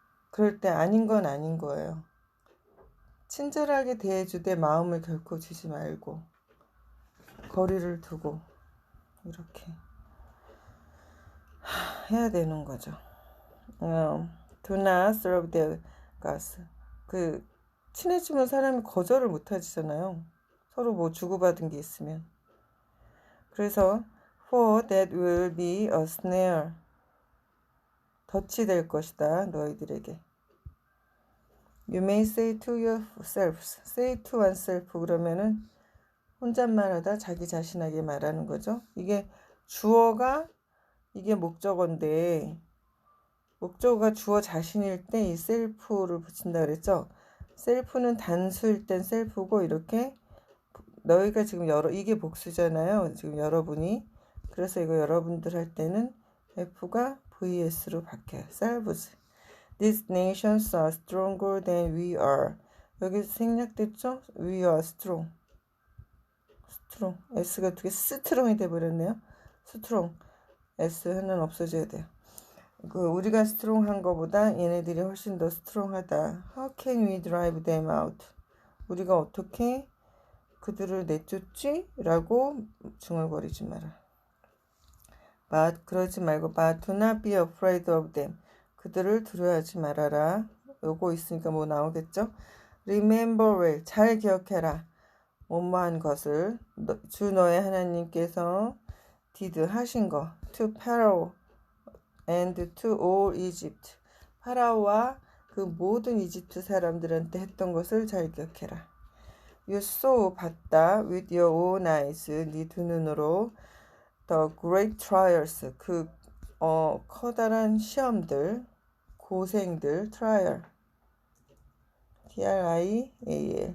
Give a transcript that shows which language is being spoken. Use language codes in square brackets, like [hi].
[ko] 그럴 때 아닌 건 아닌 거예요. 친절하게 대해주되 마음을 결코 주지 말고 거리를 두고 이렇게 해야 되는 거죠. [en] Do not serve their gods. [ko] 친해지면 사람이 거절을 못 하잖아요. 서로 뭐 주고받은 게 있으면. 그래서 [en] for that will be a snare. [ko] 덫이 될 것이다. 너희들에게. [en] You may say to yourselves. Say to oneself [ko] 그러면은 혼잣말하다 자기 자신에게 말하는 거죠. 이게 주어가 이게 목적어인데 목적어가 주어 자신일 때 이 셀프를 붙인다 그랬죠. 셀프는 단수일 땐 셀프고 이렇게 너희가 지금 이게 복수잖아요. 지금 여러분이. 그래서 이거 여러분들 할 때는 F가 VS로 바뀌어요. [en] selves. These nations are stronger than we are. [ko] 여기 생략됐죠? [en] We are strong. [ko] 스트롱. S가 어떻게 스트롱이 돼버렸네요. 스트롱. S 하나는 없어져야 돼요. 우리가 스트롱한 거보다 얘네들이 훨씬 더 스트롱하다. [en] How can we drive them out? [ko] 우리가 어떻게 그들을 내쫓지? 라고 중얼거리지 마라. 그러지 말고 [en] but do not be afraid of them. [ko] 그들을 두려워하지 말아라. 요거 있으니까 뭐 나오겠죠? [en] Remember well. [ko] 잘 기억해라. 뭐뭐한 것을 주 너의 하나님께서 did 하신 거 [en] to Pharaoh and to all Egypt. [ko] 파라오와 그 모든 이집트 사람들한테 했던 것을 잘 기억해라. [en] You saw [ko] 봤다 [en] with your own eyes [ko] 네 두 눈으로 [en] the great trials [ko] 커다란 시험들 고생들 [en] trial trial